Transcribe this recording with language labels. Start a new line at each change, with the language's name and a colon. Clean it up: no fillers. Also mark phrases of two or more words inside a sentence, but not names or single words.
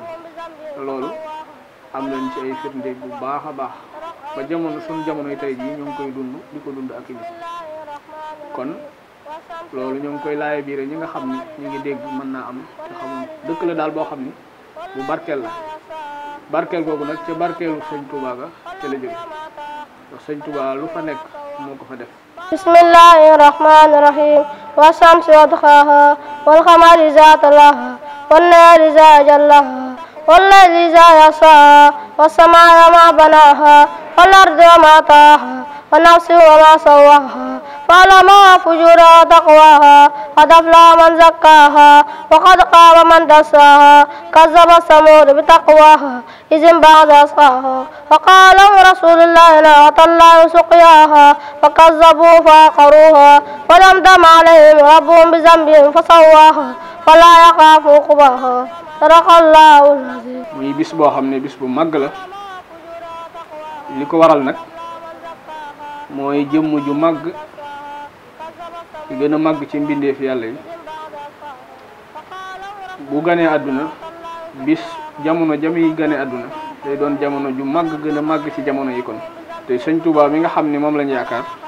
Wolof: te loolu am nañ ci ay firnde bu baax a baax ba suñ jamonoy tey jii ñoo ngi koy dund di ko dund ak nit kon loolu ñoo ngi koy laaye biire ñi nga xam ni ñu ngi dégg mën naa am te xamul dëkk la daal boo xam ni bu barkeel la barkeel googu nag ca barkeelu Sëñ Touba ga ca la jóge ndax Sëñ Touba lu fa nekk moo ko fa def.
Arabic: بسم الله الرحمن الرحيم والشمس وضحاها والقمر إذا تلاها والنهار إذا جلاها والليل إذا يغشاها والسماء وما بناها والأرض وما طحاها ونفس وما سواها فألهمها فجورها وتقواها قد أفلح من زكاها وقد خاب من دساها كذب ثمود بتقواها إذ انبعث أشقاها وقال لهم رسول الله ناقة الله سقياها فكذبوا فعقروها فدمدم عليهم ربهم بذنبهم فسواها فلا يخاف عقباها صدق الله العظيم.
Wolof: muy bis boo xam ne bis bu màgg la li ko waral nag mooy jëmm ju màgg ci gën a màgg ci mbindeef yàlla yi bu ganee àdduna bis jamono jami gane àdduna day doon jamono ju màgg gën a màgg ci jamono yi kon te Sëñ Tuubaa mi nga xam ni moom lañ yaakaar